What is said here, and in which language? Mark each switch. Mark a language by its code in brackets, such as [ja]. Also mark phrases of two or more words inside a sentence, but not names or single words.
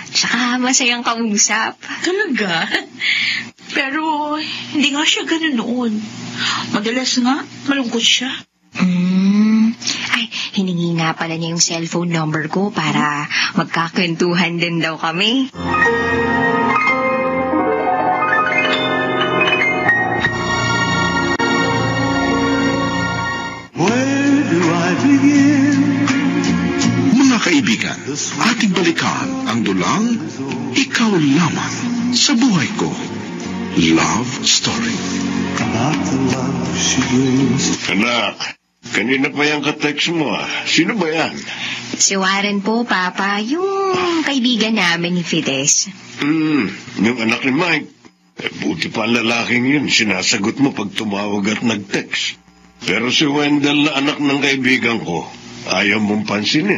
[tl] Tsaka masayang kausap. Talaga? Pero hindi nga siya ganun noon. Madalas nga, malungkot siya. Ay, hiningi nga pala niya yung cellphone number ko para magkakwentuhan din daw kami. [en] Where do I begin? [tl] Mga kaibigan, ating balikan ang dulang Ikaw Lamang sa Buhay Ko. [en] Love Story. About the love she brings. [tl] Anak, kanina pa yung ka-text mo Sino ba yan? Si Warren po, Papa, yung kaibigan namin ni Fides. Yung anak ni Mike. Buti pa ang lalaking yun. Sinasagot mo pag tumawag at nag-text. Pero si Wendell na anak ng kaibigan ko, ayaw mong pansinin.